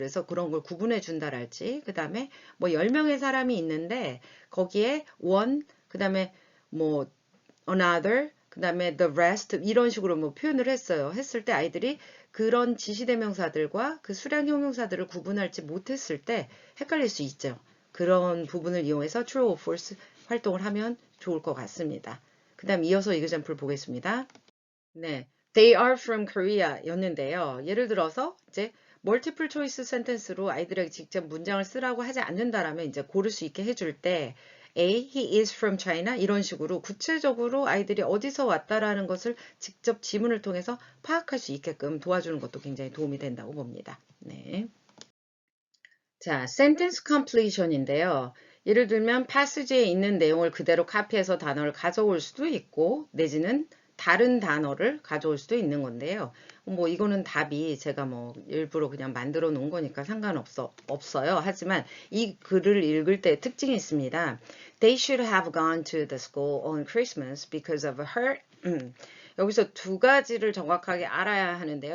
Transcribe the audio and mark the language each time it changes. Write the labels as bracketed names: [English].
[Korean] 그래서 그런 걸 구분해 준다랄지, 그 다음에 뭐 10명의 사람이 있는데 거기에 one, 그 다음에 뭐 another, 그 다음에 the rest 이런 식으로 뭐 표현을 했어요. 했을 때 아이들이 그런 지시대명사들과 그 수량 형용사들을 구분할지 못했을 때 헷갈릴 수 있죠. 그런 부분을 이용해서 true or false 활동을 하면 좋을 것 같습니다. 그 다음 이어서 example 보겠습니다. [English] 네, they are from Korea 였는데요. [Korean] 예를 들어서 이제 multiple choice sentence로 아이들에게 직접 문장을 쓰라고 하지 않는다라면 이제 고를 수 있게 해줄 때 A, [English] he is from China [Korean] 이런 식으로 구체적으로 아이들이 어디서 왔다라는 것을 직접 지문을 통해서 파악할 수 있게끔 도와주는 것도 굉장히 도움이 된다고 봅니다. 네. 자, sentence completion인데요. 예를 들면 passage에 있는 내용을 그대로 카피해서 단어를 가져올 수도 있고 내지는 다른 단어를 가져올 수도 있는 건데요. 뭐 이거는 답이 제가 뭐 일부러 그냥 만들어 놓은 거니까 없어요. 하지만 이 글을 읽을 때 특징이 있습니다. [English] They should have gone to the school on Christmas because of her. [Korean] 여기서 두 가지를 정확하게 알아야 하는데요.